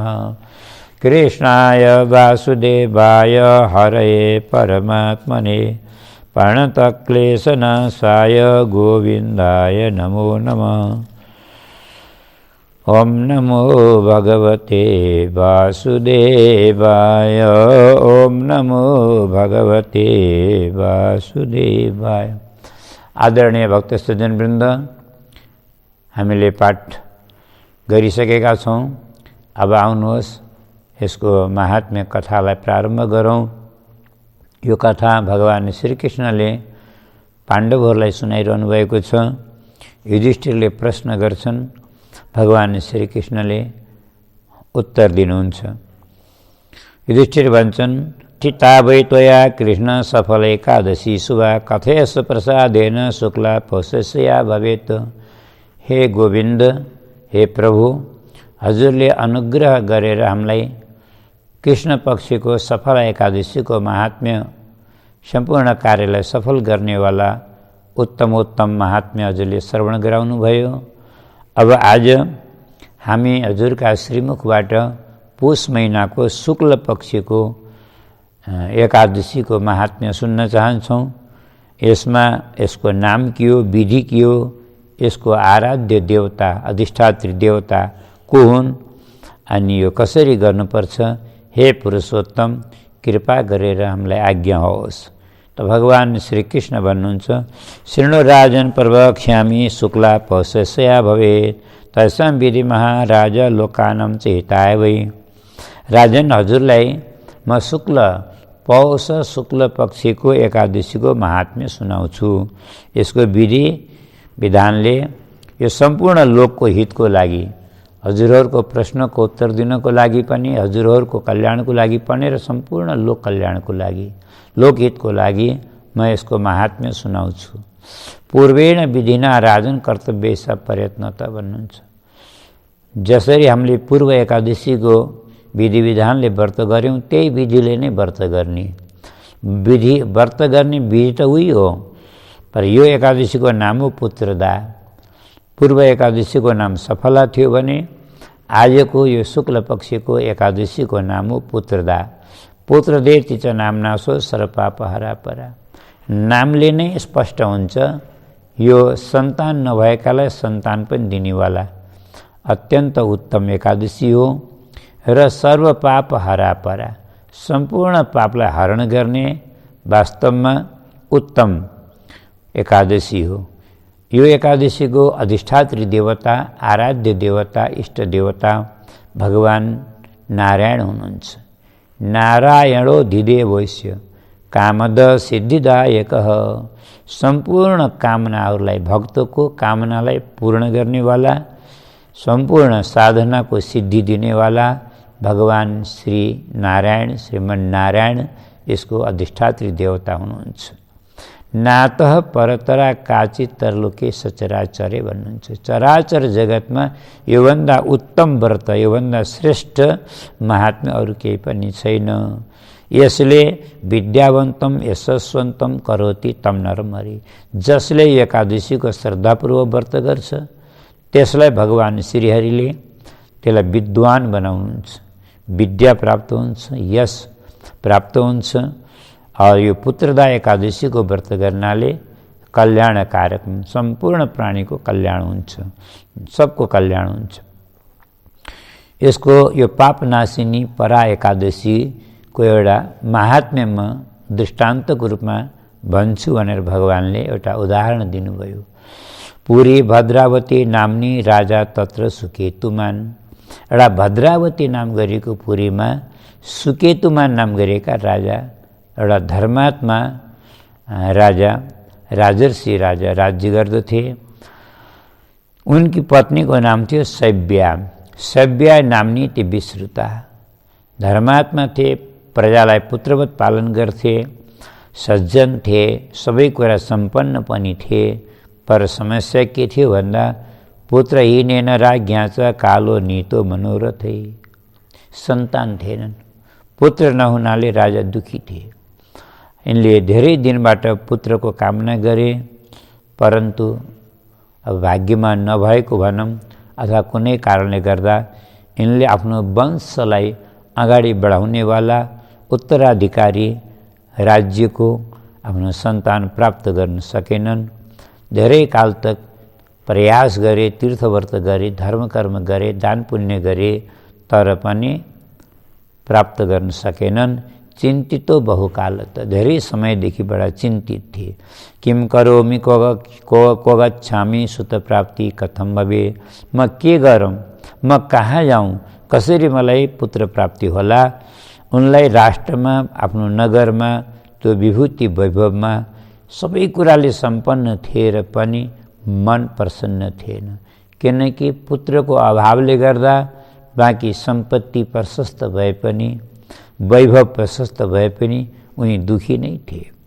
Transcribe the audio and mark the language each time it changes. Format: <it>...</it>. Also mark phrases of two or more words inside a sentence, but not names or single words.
<sa>कृष्णाय वासुदेवाय हरये परमात्मने प्रणतक्लेशनाशाय गोविन्दाय नमो नमः। ओम नमो भगवते वासुदेवाय ओम नमो भगवते वासुदेवाय।</sa> <ne>आदरणीय भक्त सज्जनवृन्द, हामीले पाठ गरिसकेका छौँ। अब आउनुहोस् यसको महात्म्य कथालाई प्रारम्भ गरौँ। यो कथा भगवान श्रीकृष्णले पाण्डवहरूलाई सुनाइरहनु भएको छ। युधिष्ठिरले प्रश्न गर्छन्, भगवान श्रीकृष्णले उत्तर दिनुहुन्छ। युधिष्ठिर भन्छन्,</ne> <sa>ठिता वै त्वया कृष्ण सफल एकादशी शुभा कथयस प्रसादेन शुक्ला पौषस्या भवेत्।</sa> <ne>हे गोविन्द, हे प्रभु, हजुरले अनुग्रह गरेर हामीलाई कृष्ण पक्षको सफल एकादशीको महात्म्य, सम्पूर्ण कार्यलाई सफल गर्नेवाला उत्तमोत्तम महात्म्य हजुरले श्रवण गराउनु भयो। अब आज हामी हजुरका श्रीमुखबाट पुष महिनाको शुक्ल पक्षको एकादशीको महात्म्य सुन्न चाहन्छौँ। यसमा यसको नाम के हो, विधि के हो, यसको आराध्य देवता अधिष्ठात्री देवता को हुन्, अनि यो कसरी गर्नुपर्छ, हे पुरुषोत्तम कृपा गरेर हामीलाई आज्ञा होस्। त भगवान् श्रीकृष्ण भन्नुहुन्छ,</ne> <sa>शृणु राजन प्रवक्ष्यामि शुक्ला पौषस्या भवेत् तस्यां विधि महाराज लोकानां च हिताय वै।</sa> <ne>राजन, हजुरलाई म पौष शुक्ल पक्षको एकादशीको महात्म्य सुनाउँछु। यसको विधि विधानले यो सम्पूर्ण लोकको हितको लागि, हजुरहरूको प्रश्नको उत्तर दिनको लागि पनि, हजुरहरूको कल्याणको लागि पनि र सम्पूर्ण लोक कल्याणको लागि, लोकहितको लागि म यसको महात्म्य सुनाउँछु।</ne> <sa>पूर्वेण विधिना राजन कर्तव्य स प्रयत्नता भन्नुहुन्छ।</sa> <ne>जसरी हामीले पूर्व एकादशीको विधि विधानले व्रत गऱ्यौँ त्यही विधिले नै व्रत गर्ने। व्रत गर्ने विधि त उही हो, पर यो एकादशीको नाम हो पुत्रदा। पूर्व एकादशीको नाम सफला थियो भने आजको यो शुक्ल पक्षको एकादशीको नाम हो पुत्रदा।</ne> <sa>पुत्रदेति च नाम्नासो सर्वपापहरा परा।</sa> <ne>नामले नै स्पष्ट हुन्छ यो सन्तान नभएकालाई सन्तान पनि दिनेवाला अत्यन्त उत्तम एकादशी हो र</ne> <sa>सर्व पाप हरा परा,</sa> <ne>सम्पूर्ण पापलाई हरण गर्ने वास्तवमा उत्तम एकादशी हो। यो एकादशीको अधिष्ठात्री देवता, आराध्य देवता, इष्ट देवता भगवान् नारायण हुनुहुन्छ।</ne> <sa>नारायणो धिदेवस्य कामद सिद्धिदायकः।</sa> <ne>सम्पूर्ण कामनाहरूलाई, भक्तको कामनालाई पूर्ण गर्नेवाला, सम्पूर्ण साधनाको सिद्धि दिनेवाला भगवान् श्री नारायण, श्रीमन्नारायण यसको अधिष्ठात्री देवता हुनुहुन्छ।</ne> <sa>नातः परतरा काचित तरलोके सचराचरे भन्नुहुन्छ।</sa> <ne>चराचर जगतमा योभन्दा उत्तम व्रत, योभन्दा श्रेष्ठ महात्म्य अरू केही पनि छैन।</ne> <sa>यसले विद्यावन्तम यशस्वन्तम करोति तम नरमरि।</sa> <ne>जसले एकादशीको श्रद्धापूर्वक व्रत गर्छ त्यसलाई भगवान् श्रीहरिले त्यसलाई विद्वान बनाउनुहुन्छ, विद्या प्राप्त हुन्छ, यश प्राप्त हुन्छ। यो पुत्रदा एकादशीको व्रत गर्नाले कल्याणकारक, सम्पूर्ण प्राणीको कल्याण हुन्छ, सबको कल्याण हुन्छ। यसको यो पापनाशिनी परा एकादशीको एउटा महात्म्यमा दृष्टान्तको रूपमा भन्छु भनेर भगवान्ले एउटा उदाहरण दिनुभयो।</ne> <sa>पुरी भद्रावती नाम्नी राजा तत्र सुकेतुमान।</sa> <ne>एउटा भद्रावती नाम गरेको पुरीमा सुकेतुमान नाम गरेका राजा, एउटा धर्मात्मा राजा, राजर्षि राजा राज्य गर्दथे। उनकी पत्नीको नाम थियो सव्या।</ne> <sa>सव्या नाम्नी ती विश्रुता।</sa> <ne>धर्मात्मा थिए, प्रजालाई पुत्रवत पालन गर्थे, सज्जन थिए, सबै कुरा सम्पन्न पनि थिए। पर समस्या के थियो भन्दा</ne> <sa>पुत्रहीनेन राज्ञा च कालो नीतो मनोरथै।</sa> <ne>सन्तान थिएनन्, पुत्र नहुनाले राजा दुखी थिए। यिनले धेरै दिनबाट पुत्रको कामना गरे, परन्तु अब भाग्यमा नभएको भनौँ अथवा कुनै कारणले गर्दा यिनले आफ्नो वंशलाई अगाडि बढाउनेवाला उत्तराधिकारी राज्यको आफ्नो सन्तान प्राप्त गर्न सकेनन्। धेरै काल तक प्रयास गरे, तीर्थव्रत गरे, धर्मकर्म गरे, दान पुण्य गरे, तर पनि प्राप्त गर्न सकेनन्।</ne> <sa>चिन्तितो बहुकाल</sa> <ne>त धेरै समयदेखि बडा चिन्तित थिए।</ne> <sa>किम करोमि को गच्छामि सुत प्राप्ति कथम भवे।</sa> <ne>म के गरौँ, म कहाँ जाउँ, कसरी मलाई पुत्र प्राप्ति होला। उनलाई राष्ट्रमा, आफ्नो नगरमा, त्यो विभूति वैभवमा सबै कुराले सम्पन्न थिए र पनि मन प्रसन्न थिएन, किनकि पुत्रको अभावले गर्दा बाँकी सम्पत्ति प्रशस्त भए पनि, वैभव प्रशस्त भए पनि उनी दुखी नै थिए।</ne>